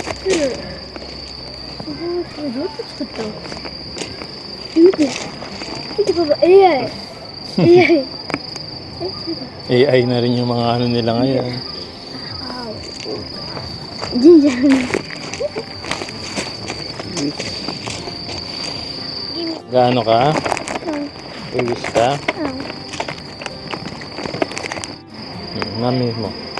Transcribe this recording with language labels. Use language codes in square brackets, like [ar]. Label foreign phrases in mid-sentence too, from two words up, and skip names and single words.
[ja] どうやって作ったの？見てパパ AI [tl] AI na rin yung mga ano nila ngayon. [ja] 神社の [tl] Gaano ka? English ka? Mami mo.